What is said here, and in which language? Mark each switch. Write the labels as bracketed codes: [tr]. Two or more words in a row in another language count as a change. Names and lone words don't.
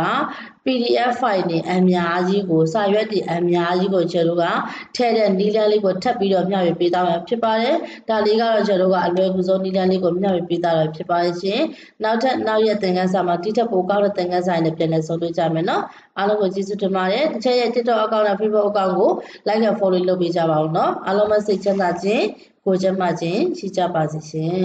[en] PDF file [my] တွေအများကြီးကိုစာရွက်တွေအများကြီးကိုကျွန်တော်ကထည့်တဲ့နည်းလမ်းလေးကိုထပ်ပြီးတော့မျှဝေပေးသွားမှာဖြစ်ပါတယ်ဒါလေးကတော့ကျွန်တော်ကအလွယ်ကူဆုံးနည်းလမ်းလေးကိုမျှဝေပေးသွားတာဖြစ်ပါရှင်နောက်ရက်သင်ခန်းစာမှာဒီထက်ပိုကောင်းတဲ့သင်ခန်းစာတွေနဲ့ပြန်လည်ဆုံတွေ့ကြမယ်နော်အားလုံးကိုကျေးဇူးတင်ပါတယ်တစ်ချက်ရဲ့ TikTok account နဲ့ Facebook account ကို [en] like and follow [my] လုပ်ပေးကြပါဦးနော်အားလုံးပဲစိတ်ချမ်းသာခြင်းကိုယ်ကျန်းမာခြင်းရှိကြပါစေရှင်